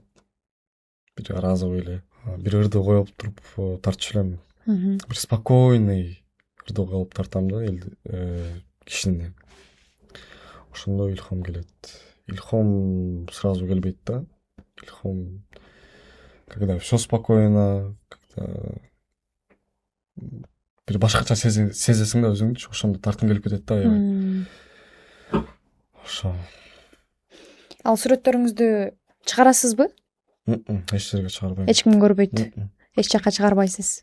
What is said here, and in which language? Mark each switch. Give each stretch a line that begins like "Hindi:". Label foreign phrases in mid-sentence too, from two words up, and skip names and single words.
Kyrgyz: Бир разовый эле. Бир ырды коюп туруп тартчу элем. Бир спокойный ырды коюп тартам да кишини. Ошондой илхом келет. Илхом сразу келбейт да. Илхом
Russian: когда все спокойно, когда
Kyrgyz: бир башкача сезесиң да өзүңдү, ошондо тарткың келип кетет да аябай. Ошо. Ал сүрөттөрүңүздү чыгарасызбы? Эч жерге чыгарбайм. Эч ким көрбөйт. Эч жакка чыгарбайсыз.